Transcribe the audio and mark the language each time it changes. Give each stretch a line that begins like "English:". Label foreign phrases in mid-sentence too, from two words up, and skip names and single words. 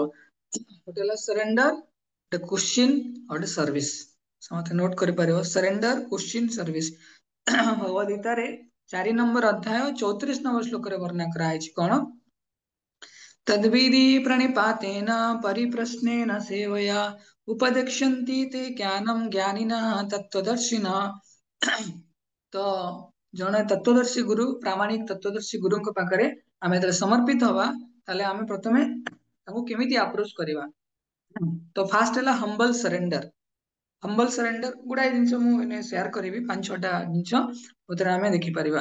Odia: ଗୋଟେ ହେଲା ସରେଣ୍ଡର, ଗୋଟେ କ୍ୱେଶ୍ଚିନ୍, ଆଉ ଗୋଟେ ସର୍ଭିସ। ସମସ୍ତେ ନୋଟ କରିପାରିବ, ସରେଣ୍ଡର, କ୍ୱେଶ୍ଚିନ୍, ସର୍ଭିସ। ଭଗବଦ ଗୀତାରେ 4 ନମ୍ବର ଅଧ୍ୟାୟ 34 ନମ୍ବର ଶ୍ଲୋକରେ ବର୍ଣ୍ଣନା କରାଯାଇଛି କଣ,
Sanskrit: ତଦ୍ବିଧି ପ୍रणिपातेन परिप्रश्नेन सेवया उपदेक्ष्यन्ति ते ज्ञानम ज्ञानिनः तत्त्वदर्शिनः।
Odia: ତ ଜଣେ ତତ୍ତ୍ୱଦର୍ଶୀ ଗୁରୁ, ପ୍ରାମାଣିକ ତତ୍ତ୍ୱଦର୍ଶୀ ଗୁରୁଙ୍କ ପାଖରେ ଆମେ ଯେତେବେଳେ ସମର୍ପିତ ହବା, ତାହେଲେ ଆମେ ପ୍ରଥମେ ତାଙ୍କୁ କେମିତି ଆପ୍ରୋଚ କରିବା। ତ ଫାଷ୍ଟ ହେଲା
English: humble surrender. humble surrender
Odia: ଗୁଡାଏ ଜିନିଷ ମୁଁ ସେୟାର କରିବି, 5-6ଟା ଜିନିଷ, ସେଥିରେ ଆମେ ଦେଖିପାରିବା।